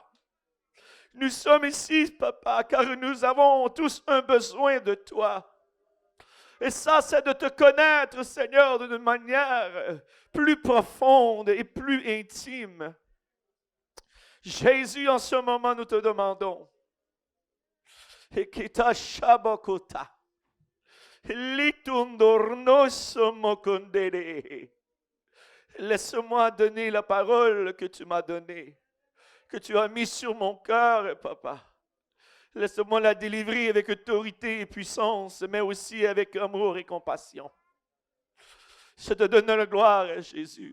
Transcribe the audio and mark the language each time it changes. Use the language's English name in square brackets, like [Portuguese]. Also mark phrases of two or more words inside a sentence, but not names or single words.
[French] Nous sommes ici, Papa, car nous avons tous un besoin de toi. Et ça, c'est de te connaître, Seigneur, d'une manière plus profonde et plus intime. Jésus, en ce moment, nous te demandons. Ekita shabakota. Litundornoso mokondere. Laisse-moi donner la parole que tu m'as donnée, que tu as mis sur mon cœur, Papa. Laisse-moi la délivrer avec autorité et puissance, mais aussi avec amour et compassion. Je te donne la gloire, Jésus.